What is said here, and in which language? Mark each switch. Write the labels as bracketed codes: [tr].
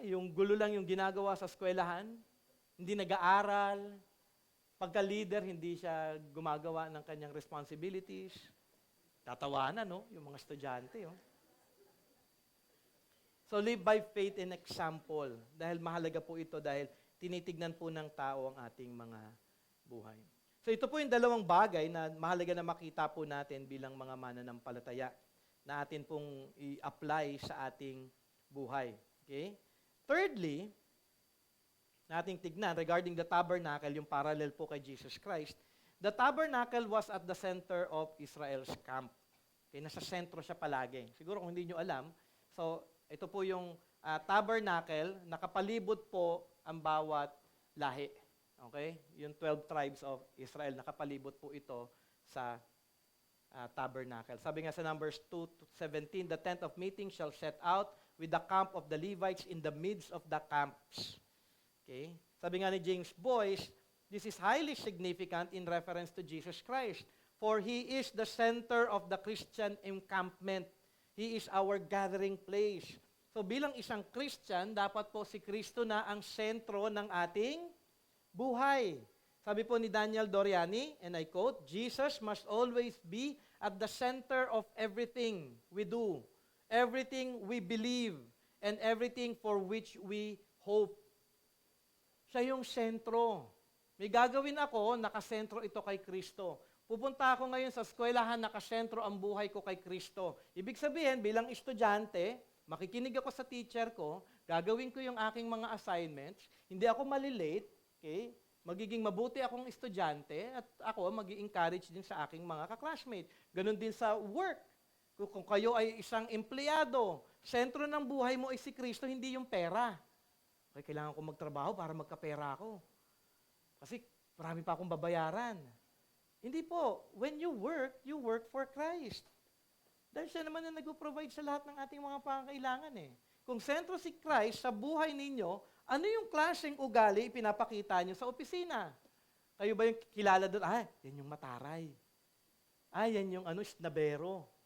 [tl] Yung gulo lang yung ginagawa sa eskwelahan, hindi nag-aaral, pagka-leader, hindi siya gumagawa ng kanyang responsibilities. Tatawanan, no? Yung mga estudyante, oh. [en] So, live by faith and example. [tl] Dahil mahalaga po ito dahil tinitignan po ng tao ang ating mga buhay. So, ito po yung dalawang bagay na mahalaga na makita po natin bilang mga mananampalataya na atin pong i-apply sa ating buhay. Okay? Thirdly, nating tignan [en] regarding the tabernacle, [tl] yung parallel po kay Jesus Christ. [en] The tabernacle was at the center of Israel's camp. [tl] Okay, nasa sentro siya palagi. Siguro kung hindi nyo alam, so ito po yung tabernacle, nakapalibot po ang bawat lahi. Okay? Yung [en] 12 tribes of Israel, [tl] nakapalibot po ito sa tabernacle. Sabi nga sa [en] Numbers 2:17, the tent of meeting shall set out with the camp of the Levites in the midst of the camps. Okay? [tl] Sabi nga ni [en] James Boyce, this is highly significant in reference to Jesus Christ, for He is the center of the Christian encampment. He is our gathering place. [tl] So bilang isang Christian, dapat po si Kristo na ang sentro ng ating buhay. Sabi po ni [en] Daniel Doriani, and I quote, Jesus must always be at the center of everything we do, everything we believe, and everything for which we hope. [tl] Siya yung sentro. May gagawin ako, nakasentro ito kay Kristo. Pupunta ako ngayon sa eskwelahan, nakasentro ang buhay ko kay Kristo. Ibig sabihin, bilang estudyante, makikinig ako sa teacher ko, gagawin ko yung aking mga assignments, hindi ako malilate, okay? Magiging mabuti akong estudyante, at ako magi-encourage din sa aking mga kaklasmate. Ganon din sa work. Kung kayo ay isang empleyado, sentro ng buhay mo ay si Kristo, hindi yung pera. Okay, kailangan ko magtrabaho para magkapera ako. Kasi marami pa akong babayaran. Hindi po. [en] When you work for Christ. [tl] Dahil siya naman na nag-provide sa lahat ng ating mga pangangailangan eh. Kung sentro si Christ sa buhay ninyo, ano yung klaseng ugali ipinapakita nyo sa opisina? Kayo ba yung kilala doon? Yan yung mataray. Yan yung snabero.